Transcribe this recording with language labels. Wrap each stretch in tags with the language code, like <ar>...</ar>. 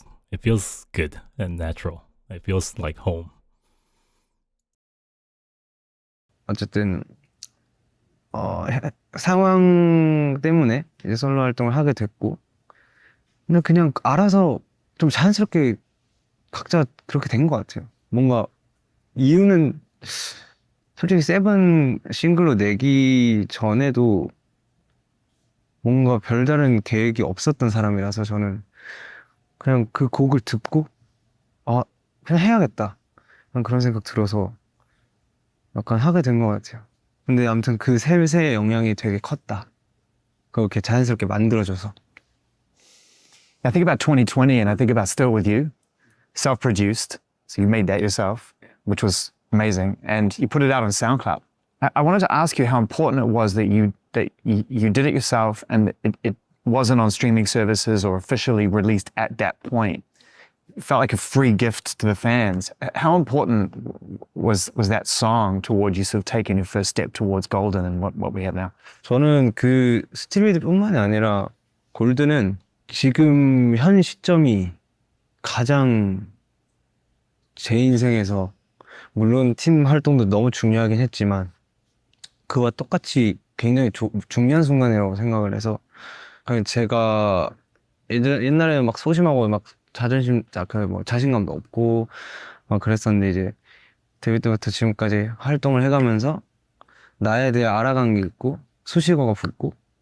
<en>It feels good and natural. It feels like home.</en> <ko>어쨌든 상황 때문에 이제 솔로 활동을 하게 됐고, 근데 그냥 알아서 좀 자연스럽게 각자 그렇게 된 것 같아요. 뭔가 이유는 솔직히 세븐 싱글로 내기 전에도 뭔가 별다른 계획이 없었던 사람이라서 저는 그냥 그 곡을 듣고 그냥 해야겠다 그런 생각 들어서 약간 하게 된 것 같아요. 근데 아무튼 그 셋의 영향이 되게 컸다. 그렇게 자연스럽게 만들어줘서.</ko> <en>I think about 2020 and I think about Still With You, self-produced. So you made that yourself, which was amazing. And you put it out on SoundCloud. I wanted to ask you how important it was that you did it yourself and it wasn't on streaming services or officially released at that point. It felt like a free gift to the fans. How important was that song towards you sort of taking your first step towards Golden and what we have now?</en> <ko>저는 그 스틸위드뿐만이 아니라 골드는 지금 현 시점이 가장 제 인생에서, 물론 팀 활동도 너무 중요하긴 했지만 그와 똑같이 굉장히 중요한 순간이라고 생각을 해서, 그냥 제가 옛날에는 막 소심하고 막 자신감도 없고 막 그랬었는데, 이제 데뷔 때부터 지금까지 활동을 해가면서 나에 대해 알아간 게 있고 수식어가 붙고</ko>